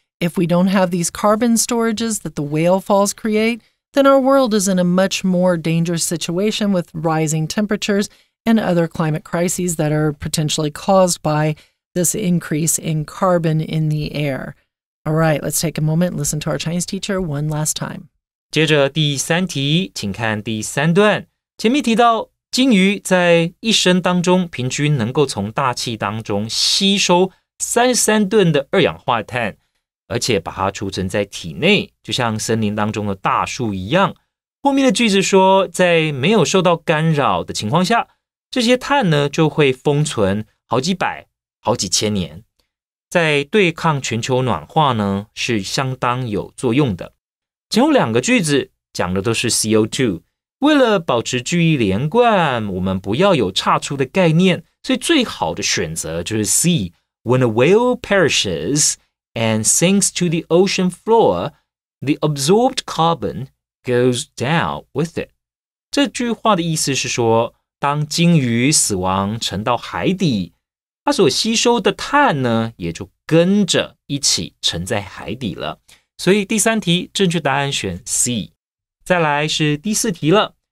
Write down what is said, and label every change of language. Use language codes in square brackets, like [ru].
[en] If we don't have these carbon storages that the whale falls create, then our world is in a much more dangerous situation with rising temperatures and other climate crises that are potentially caused by this increase in carbon in the air. All right, let's take a moment and listen to our Chinese teacher one last time. [zh] 接着第3题，请看第3段。前面提到，鲸鱼在一生当中平均能够从大气当中吸收33吨的二氧化碳，而且把它储存在体内，就像森林当中的大树一样。后面的句子说，在没有受到干扰的情况下，这些碳呢就会封存好几百、好几千年，在对抗全球暖化呢是相当有作用的。前后2个句子讲的都是 CO2， 为了保持句意连贯，我们不要有岔出的概念，所以最好的选择就是 C. [en] When a whale perishes and sinks to the ocean floor, the absorbed carbon goes down with it. [zh] 这句话的意思是说，当鲸鱼死亡沉到海底，它所吸收的碳呢，也就跟着一起沉在海底了。所以第3题正确答案选 C。再来是第4题了。